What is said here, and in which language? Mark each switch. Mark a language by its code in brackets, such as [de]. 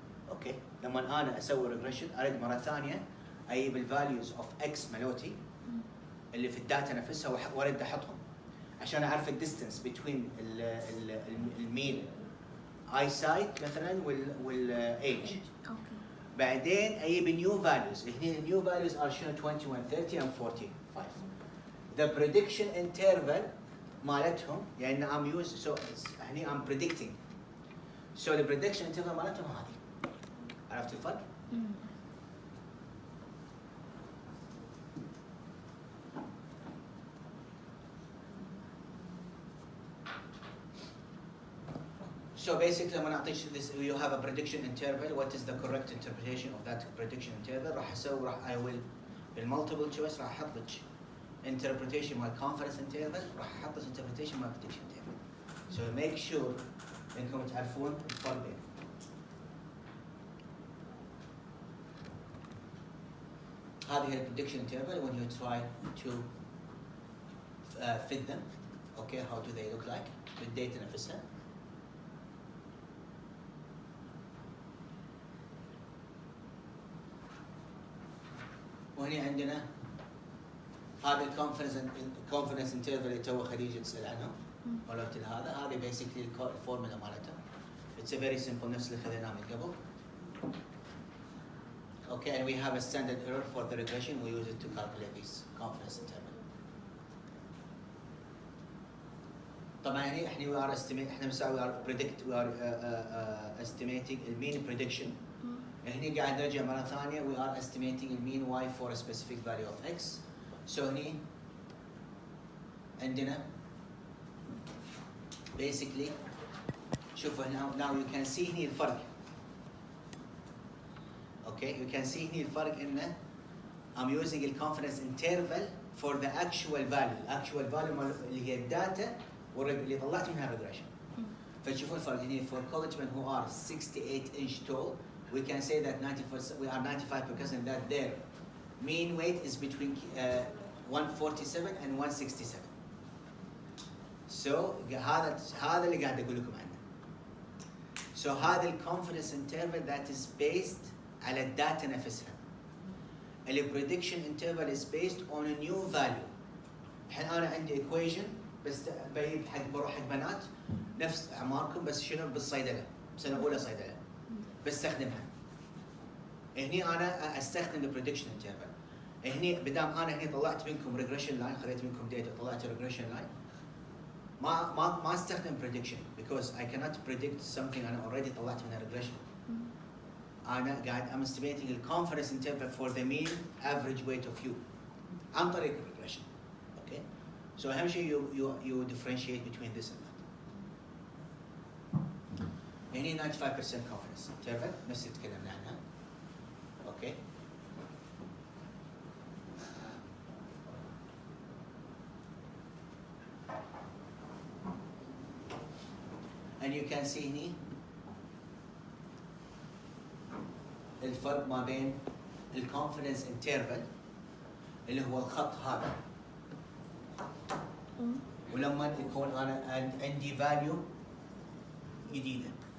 [ar] اوكي لما انا اسوي ريجريشن اريد مره ثانيه اجيب الفاليوز اوف اكس مالوتي اللي في الداتا نفسها واريد احطهم عشان اعرف الديستنس بين المين اي سايت مثلا والايج. بعدين اجيب [en] new values. هنا new values are شنو 21 30 and 45. The prediction interval [ar] مالتهم يعني [en] I'm using so هني I'm predicting. So the prediction interval مالتهم هذه. [ar] عرفت الفرق؟ [en] So basically لما نعطيك this you have a prediction interval, what is the correct interpretation of that prediction interval؟ راح I will بالmultiple choice [ar] راح احط لك interpretation مال confidence interval راح احط لك interpretation مال prediction interval. So make sure انكم تعرفون الفرق بينهم. [en] هذه هي prediction interval when you try to fit them. Okay, how do they look like؟ بالداتا نفسها. [ar] وهنا عندنا هذا الكونفدنس انترفال اللي تو خديجه تسال عنه قلت هذا بيسكلي الفورمولا مالته. [en] It's a very simple [ar] نفس اللي خذيناه من قبل. [en] Okay, and we have a standard error for the regression. We use it to calculate this confidence interval. طبعا هنا احنا we are estimate [ar] احنا بنسوي [en] we are estimating the mean prediction. هني قاعد نرجع مرة ثانية we are estimating the mean y for a specific value of x. So هني عندنا basically [ar] شوفوا هنا [en] now you can see هني الفرق. Okay, you can see هني الفرق إنه I'm using the confidence interval for the actual value [ar] اللي هي الداتا اللي طلعت منها [en] regression. [ar] فتشوفون الفرق هني [en] for collegemen who are 68 inch tall. We can say that 95% that their mean weight is between 147 and 167. [ar] So هذا اللي قاعد أقول لكم عنه. [en] So هذا confidence interval that is based [ar] على الداتا نفسها. [en] The prediction interval is based on a new value. [ar] الحين أنا عندي equation بس بروح حق بنات نفس أعماركم بس شنو بالصيدلة سنة أولى صيدلة. بستخدمها. هني انا استخدم البريدكشن انترفال. هني بدام انا هني طلعت منكم ريجريشن لاين خذيت منكم داتا طلعت ريجريشن لاين ما استخدم بريدكشن [en] because I cannot predict something [ar] انا already طلعت منها ريجريشن. [en] انا قاعد I'm estimating the confidence interval for the mean average weight of you [ar] عن طريق الريجريشن. [en] Okay, so اهم شيء you differentiate between this and that. [ar] هني 95% confidence interval نفس اللي تكلمنا عنها. اوكي. [en] And you can see [ar] هني الفرق ما بين الكونفدنس انترفال اللي هو الخط هذا ولما يكون انا عندي فاليو جديده.